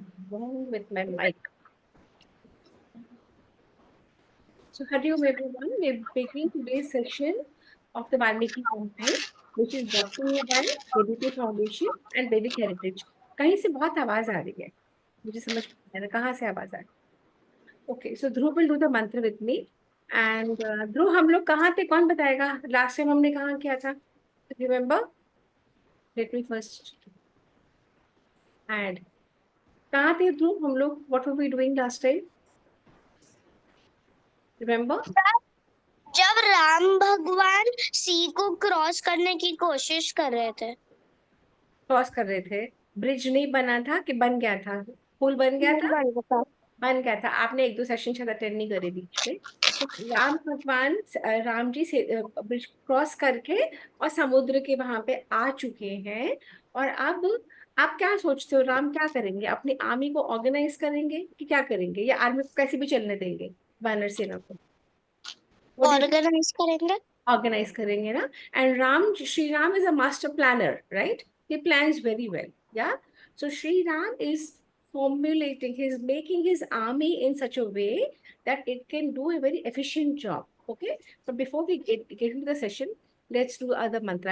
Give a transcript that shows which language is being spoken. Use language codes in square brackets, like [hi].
[en] Wrong with my mic. So, Hari Om everyone, we're beginning today's session of the Valmiki campaign, which is brought to you by Vedic Foundation and Vedic Heritage. [hi] कहीं से बहुत आवाज आ रही है, मुझे समझ में नहीं आ रहा कहाँ से आवाज आ रही है. [en] Okay, so Dhruv will do the mantra with me. [hi] And Dhruv, हम लोग कहाँ थे कौन बताएगा? लास्ट टाइम हमने कहाँ किया था? [en] Remember? Let me first add. [hi] कहाँ थे ध्रुव हम लोग? [en] What were we doing last time? Remember? [hi] जब राम भगवान सी को क्रॉस करने की कोशिश कर रहे थे. क्रॉस कर रहे थे. ब्रिज नहीं बना था कि बन गया था? पुल बन गया था? बन गया था. आपने 1-2 सेशन शायद अटेंड नहीं करे बीच में. तो राम भगवान राम जी से ब्रिज क्रॉस करके और समुद्र के वहां पे आ चुके हैं. और अब आप क्या सोचते हो, राम क्या करेंगे? अपनी आर्मी को ऑर्गेनाइज करेंगे कि क्या करेंगे, या आर्मी को कैसे भी चलने देंगे वानर सेना को? ऑर्गेनाइज करेंगे. ऑर्गेनाइज करेंगे ना. [en] And Shri Ram is a master planner, right? He plans very well. Yeah so Shri Ram is formulating, he's making his army in such a way that it can do a very efficient job. Okay, but before we get into the session, let's do other mantra.